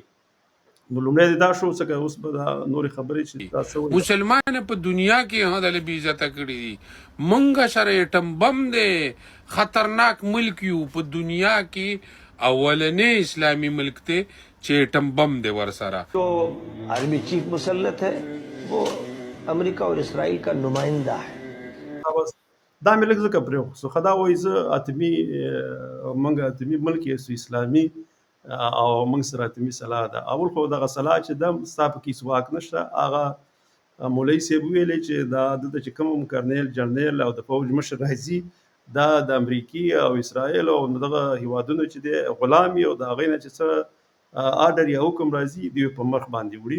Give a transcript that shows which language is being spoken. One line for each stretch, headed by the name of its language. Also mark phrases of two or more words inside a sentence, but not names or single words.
Pashto: نو لومړی دا شو، څنګه اوس به دا نورې خبرې چې تاسو مسلمان په دنیا کې هغه بې عزته کړي دي. مونږ سره ایټم بم دی، خطرناک ملک یو په دنیا کې، اولنی اسلامي ملک دی چې اټم بم دی ورسره.
Urdu: جو آرمی چیف مسلط ہے وہ امریکہ اور اسرائیل کا نمائندہ ہے.
Pashto: بس دا مې لږ ځکه پرېښود خو دا وایي زه اتمي موږ اتمي ملک یې اسلامي او موږ سره اتمي سلاح ده. اول خو دغه سلاح چې دم ستا په کې هېڅ واک نشته. هغه مولوي صاحب ویلې چې دا دلته چې کوم کرنیل جنرال او د فوج مشر راځي دا د امریکي او اسرائیل او دغه هیوادونو چې دی غلام او د هغې نه چې څه آرډر یا حکم راځي دوی په مخ باندې وړي.